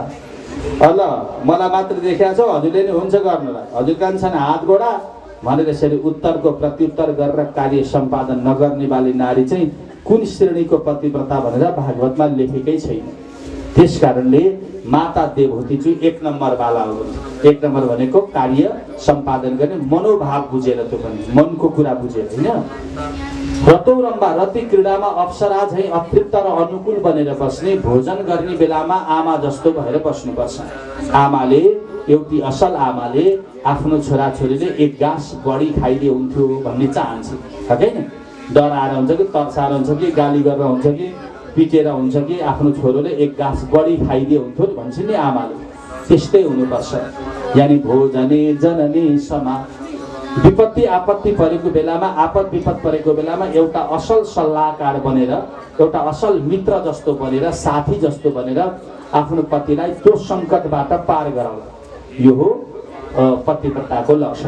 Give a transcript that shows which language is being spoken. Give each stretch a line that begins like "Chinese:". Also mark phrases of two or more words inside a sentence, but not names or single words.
Nepali: ल मलाई मात्र देखाएको छ हजुरले नै हुन्छ गर्नलाई हजुर कान्छन् हात गोडा भनेर यसरी उत्तरको प्रत्युत्तर गरेर कार्य सम्पादन नगर्ने वाली नारी चाहिँ कुन श्रेणीको पतिव्रता भनेर भागवतमा लेखेकै छैन त्यसकारणले माता देवहूति चाहिँ 1 नम्बर वाला हो 1 नम्बर भनेको कार्य सम्पादन गर्ने मनोभाव बुझेर त्यो पनि मनको कुरा बुझेर हैन रतौरम्भा रति क्रीडामा अप्सरा झै अतृप्त र अनुकूल बनेर बस्ने भोजन गर्ने बेलामा आमा जस्तो भएर बस्नुपर्छ आमाले एउटी असल आमाले आफ्नो छोराछोरीले एक गाँस बढी खाइदिए हुन्थ्यो भन्ने चाहन्छ हैन डराएर हुन्छ कि तर्साएर हुन्छ कि गाली गरेर हुन्छ कि पिटेर हुन्छ कि आफ्नो छोरोले एक गाँस बढी खाइदिए हुन्थ्यो भन्छ नि आमाले त्यस्तै हुनुपर्छ यानी
Sanskrit: भोजने जननी समा
Nepali: विपत्ति आपत्ति परेको बेलामा आपद विपद परेको बेलामा एउटा असल सल्लाहकार बनेर एउटा असल मित्र जस्तो बनेर साथी जस्तो बनेर आफ्नो पतिलाई त्यो संकटबाट पार गराउनु यो हो पतिव्रताको लक्षण।